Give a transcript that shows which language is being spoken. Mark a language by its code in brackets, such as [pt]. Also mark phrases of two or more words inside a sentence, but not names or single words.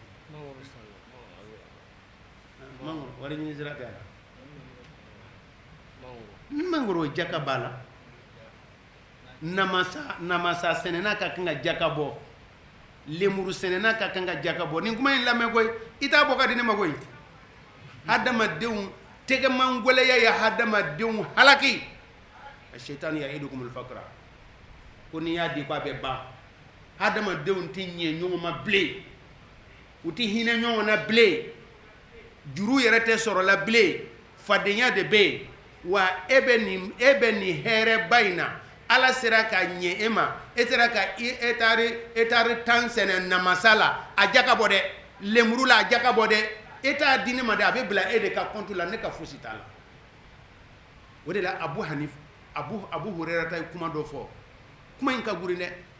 [bm] mangoro wari ɲini sira tɛ mangoro jaka b'a la namasa sɛnɛna ka kan ka jaka bɔ lemuru sɛnɛna ka kan ka jaka bɔ nin kuma in lamɛn koyi i t'a bɔ ka di ne ma koyi hadamadenw tɛgɛmangwɛlɛya ye hadamadenw halaki [ar] الشيطان يعدكم الفقر [bm] ko n'i y'a di ko a bɛ ban hadamadenw tɛ ɲɛ ɲɔgɔn ma bilen u tɛ hinɛ ɲɔgɔn na bilen juru yɛrɛ tɛ sɔrɔ la bilen fadenya de bɛ yen wa e bɛ nin hɛrɛba in na Ala sera ka ɲɛ e ma e sera ka etari 10 sɛnɛ namasa la a jaka bɔ dɛ lemuru la a jaka bɔ dɛ e t'a di ne ma dɛ a bɛ bila e de ka compte la ne ka fosi t'a la o de la Abu Hurairata ye kuma dɔ fɔ kuma in ka gurin dɛ